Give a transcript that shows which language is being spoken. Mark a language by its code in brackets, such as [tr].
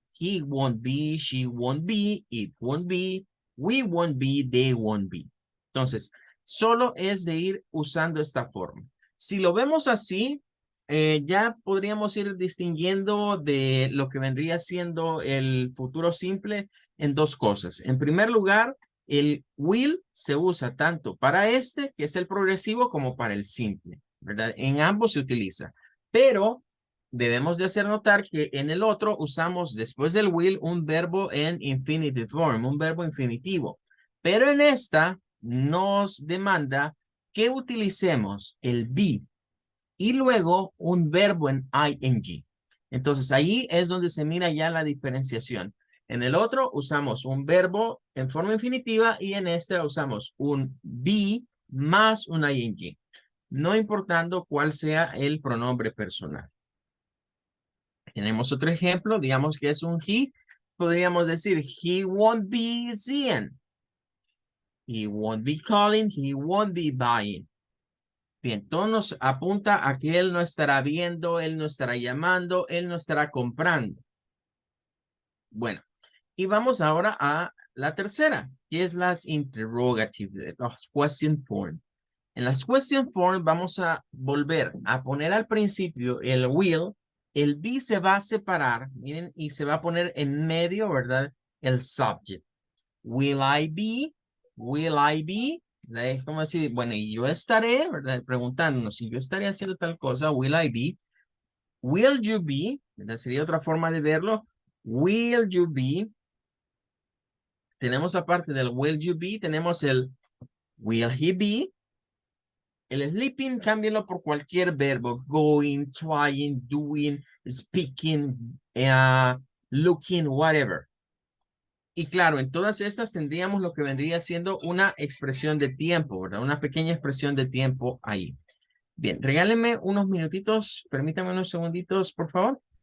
[en] He won't be, she won't be, it won't be, we won't be, they won't be. [es] Entonces, solo es de ir usando esta forma. Si lo vemos así, ya podríamos ir distinguiendo de lo que vendría siendo el futuro simple en dos cosas. En primer lugar, el will se usa tanto para este, que es el progresivo, como para el simple, ¿verdad? En ambos se utiliza. Pero debemos de hacer notar que en el otro usamos después del will un verbo en infinitive form, un verbo infinitivo. Pero en esta nos demanda que utilicemos el be y luego un verbo en ing. Entonces ahí es donde se mira ya la diferenciación. En el otro usamos un verbo en forma infinitiva y en este usamos un be más un ing, no importando cuál sea el pronombre personal. Tenemos otro ejemplo, digamos que es un he. Podríamos decir, [en] he won't be seeing. He won't be calling, he won't be buying. [es] Bien, todo nos apunta a que él no estará viendo, él no estará llamando, él no estará comprando. Bueno, y vamos ahora a la tercera, que es las interrogative, las question form. En las question form vamos a volver a poner al principio el will, el be se va a separar, miren, y se va a poner en medio, ¿verdad? El subject. [en] Will I be? Will I be? [es] Es como decir, bueno, y yo estaré, ¿verdad? Preguntándonos si yo estaré haciendo tal cosa, [en] will I be? Will you be? [es] ¿Verdad? Sería otra forma de verlo. [en] Will you be? [es] Tenemos aparte del will you be, tenemos el will he be. El sleeping, cámbialo por cualquier verbo. [en] Going, trying, doing, speaking, looking, whatever. [es] Y claro, en todas estas tendríamos lo que vendría siendo una expresión de tiempo, ¿verdad? Una pequeña expresión de tiempo ahí. Bien, regálenme unos minutitos, permítame unos segunditos, por favor.